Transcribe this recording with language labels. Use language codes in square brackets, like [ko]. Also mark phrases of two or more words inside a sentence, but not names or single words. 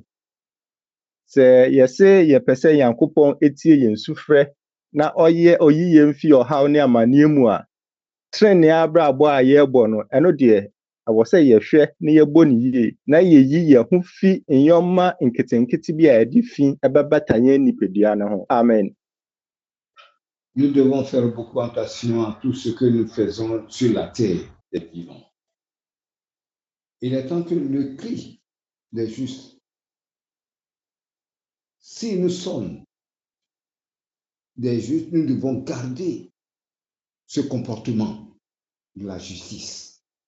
[ak] Sɛ yɛse yɛpɛ sɛ Nyankopɔn etie yɛn sufrɛ na oyi yɛn fi ɔhaw ne amanneɛ mu a, trenee abrabɔ a yɛrebɔ no, ɛno deɛ ɛwɔ sɛ yɛhwɛ na yɛbɔ ne yie, na yɛyi yɛn ho fi nneɛma nketenkete bi a yɛde fi ɛbɛbata yɛn nipadua no ho. Amen. [fr] Nous devons faire beaucoup attention à tout ce que nous faisons sur la terre des vivants. Il est temps que le cri des justes, si nous sommes des justes, nous devons garder ce comportement de la justice.